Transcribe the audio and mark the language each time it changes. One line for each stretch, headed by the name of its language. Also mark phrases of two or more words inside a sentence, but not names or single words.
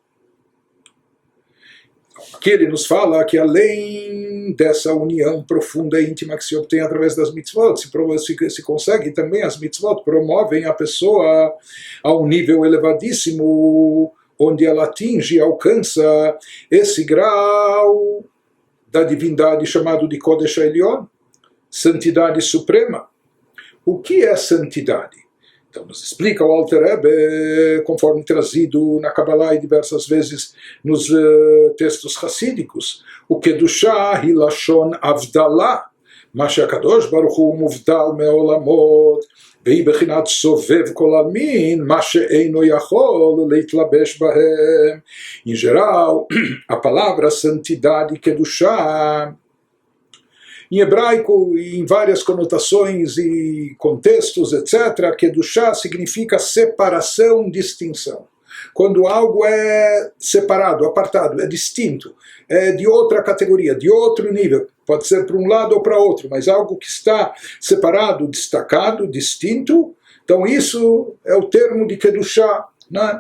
Portuguese: Aqui ele nos fala que além dessa união profunda e íntima que se obtém através das mitzvot, se consegue também, as mitzvot promovem a pessoa a um nível elevadíssimo, onde ela atinge e alcança esse grau da divindade chamado de
Hebrew: קודש עליון,
Portuguese: santidade suprema. O que é santidade? Então nos explica o Alter Rebbe, conforme trazido na Kabbalah e diversas vezes nos textos hassídicos, o
Hebrew: קדושה הלשון הבדלה, מה שהקדוש ברוך הוא מובדל מעולמות, והיא בחינת סובב כל עלמין, מה שאינו יכול להתלבש בהם.
Portuguese: Em geral, a palavra santidade, Kedushá, em hebraico, em várias conotações e contextos, etc., Kedushá significa separação, distinção. Quando algo é separado, apartado, é distinto, é de outra categoria, de outro nível, pode ser para um lado ou para outro, mas algo que está separado, destacado, distinto, então isso é o termo de Kedushá, né?